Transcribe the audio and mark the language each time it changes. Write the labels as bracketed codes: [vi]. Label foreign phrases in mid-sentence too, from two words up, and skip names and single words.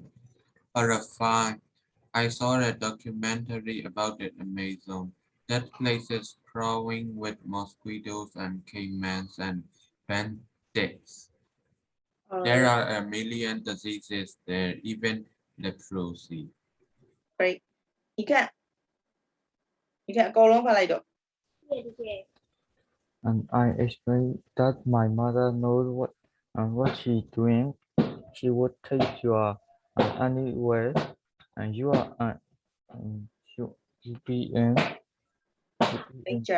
[en] Horrified, I saw a documentary about the Amazon. That place is crawling with mosquitoes and caimans and bandits. There are a million diseases there, even leprosy. Great. You can [my] အကုန်လုံးဖတ်လိုက်တော့ [en] And I explained that my mother knows what she's doing. She would take you anywhere, and you are you be in nature.